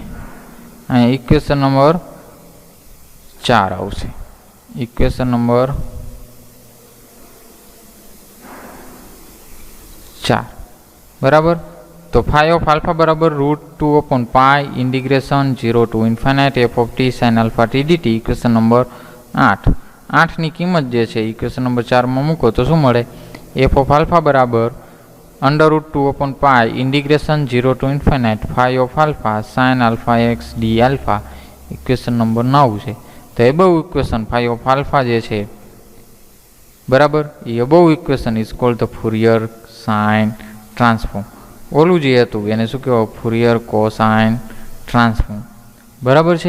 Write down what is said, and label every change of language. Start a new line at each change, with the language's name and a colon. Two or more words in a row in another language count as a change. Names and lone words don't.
Gujarati: અહીંયા
English: equation number 4
Gujarati: આવશે.
English: equation number 4.
Gujarati: બરાબર. તો
English: phi of alpha બરાબર √2/π integration 0 to infinite f of t sin alpha t dt. equation number 8.
Gujarati: 8ની કિંમત જે છે
English: equation number 4
Gujarati: માં મૂકો તો શું મળે?
English: f of alpha બરાબર √2/π integration 0 to infinite phi of alpha sin alpha x d alpha. equation number 9
Gujarati: છે. તો
English: above equation phi of alpha
Gujarati: જે છે બરાબર એ
English: above equation is called the Fourier sine transform.
Gujarati: ઓલું જે હતું એને શું કહેવાય?
English: Fourier cosine transform.
Gujarati: બરાબર છે.